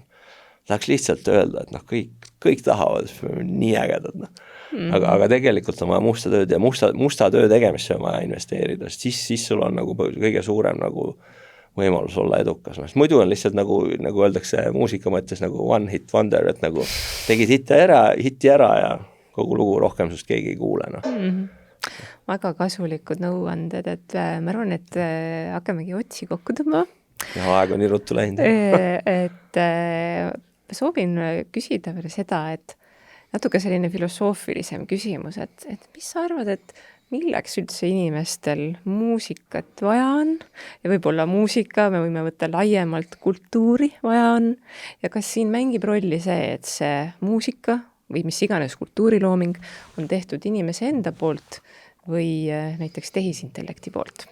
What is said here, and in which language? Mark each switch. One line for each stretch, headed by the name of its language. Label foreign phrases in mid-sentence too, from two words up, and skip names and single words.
Estonian: Tahaks lihtsalt öelda, et noh, kõik tahavad, nii ägedad, noh. Aga tegelikult on vaja musta tööd ja musta töö tegemisse on vaja investeerida, siis sul on nagu kõige suurem nagu võimalus olla edukas. Muidu on lihtsalt nagu öeldakse muusika mõttes nagu
English: one hit wonder,
Estonian: et nagu tegid hitti ära ja kogu lugu rohkem sust keegi ei kuule. No. Väga kasulikud nõuanded, et ma arvan, et hakkamegi otsi kokku tõmbama. Ja aeg on nii ruttu läinud. Et soovin küsida veel seda, et natuke selline filosoofilisem küsimus, et mis sa arvad, et milleks üldse inimestel muusikat vaja on ja võib-olla muusika, me võime võtta laiemalt kultuuri vaja on ja kas siin mängib rolli see, et see muusika või mis iganes kultuurilooming on tehtud inimese enda poolt või näiteks tehisintellekti poolt?